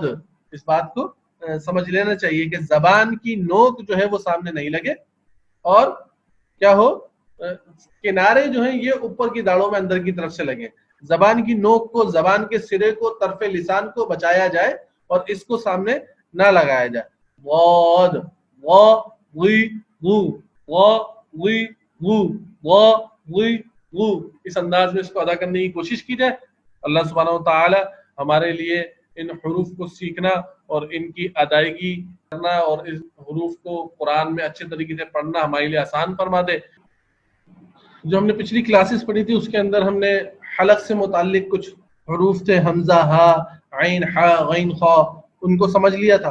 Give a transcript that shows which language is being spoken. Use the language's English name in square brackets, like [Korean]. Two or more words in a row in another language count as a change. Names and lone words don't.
[Urdu] اس بات کو سمجھ لینا چاہیے کہ زبان کی نوک جو ہے وہ سامنے نہیں لگے اور کیا ہو کنارے جو ہیں یہ اوپر کی داڑوں میں اندر کی طرف سے لگے. زبان کی نوک کو، زبان کے سرے کو، طرف لسان کو بچایا جائے اور اس کو سامنے نہ لگایا جائے. واد وا وی وو وا وی وو وا وی وو. اس انداز میں اس کو ادا کرنے کی کوشش کی جائے. [Arabic] اللہ سبحانہ و تعالی [Urdu] ہمارے لیے ان حروف کو سیکھنا اور ان کی ادائیگی کرنا اور اس حروف کو قرآن میں اچھے طریقے سے پڑھنا ہمارے لیے آسان فرما دے. جو ہم نے پچھلی کلاسز پڑھی تھی اس کے اندر ہم نے حلق سے متعلق کچھ حروف تھے، حمزہ، ہا، عین، حا، غین، خا، ان کو سمجھ لیا تھا.